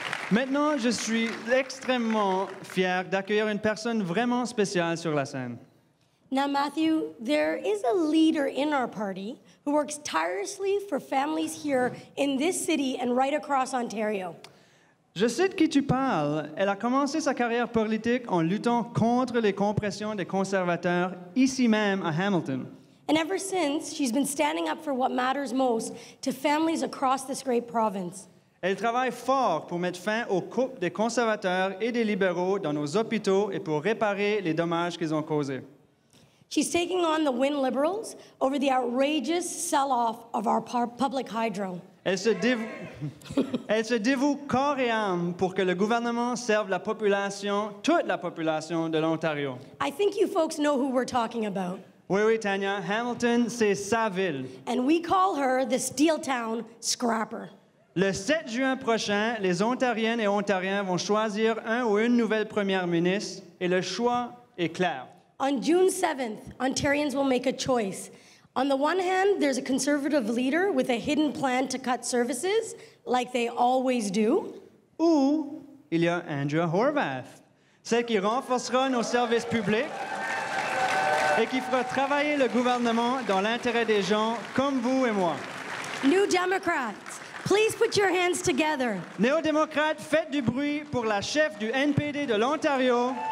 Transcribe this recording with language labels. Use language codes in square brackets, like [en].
[fr] Maintenant, je suis extrêmement fier d'accueillir une personne vraiment spéciale sur la scène. [en] Now, Matthew, there is a leader in our party who works tirelessly for families here in this city and right across Ontario. [fr] Je sais de qui tu parles. Elle a commencé sa carrière politique en luttant contre les compressions des conservateurs ici même à Hamilton. [en] And ever since, she's been standing up for what matters most to families across this great province. [fr] Elle travaille fort pour mettre fin aux coupes des conservateurs et des libéraux dans nos hôpitaux et pour réparer les dommages qu'ils ont causés. [en] She's taking on the Win Liberals over the outrageous sell-off of our public hydro. [fr] Elle se dévoue corps et âme pour que le gouvernement serve la population, toute la population de l'Ontario. [en] I think you folks know who we're talking about. [fr] Oui, oui, Tanya. Hamilton, c'est sa ville. [en] And we call her the Steeltown Scrapper. [fr] Le 7 juin prochain, les Ontariennes et Ontariens vont choisir un ou une nouvelle première ministre et le choix est clair. [en] On June 7th, Ontarians will make a choice. On the one hand, there's a conservative leader with a hidden plan to cut services, like they always do. [fr] Ou il y a Andrea Horwath, celle qui renforcera nos services publics et qui fera travailler le gouvernement dans l'intérêt des gens comme vous et moi. [en] New Democrats, please put your hands together. [fr] Néo-démocrates, faites du bruit pour la chef du NPD de l'Ontario,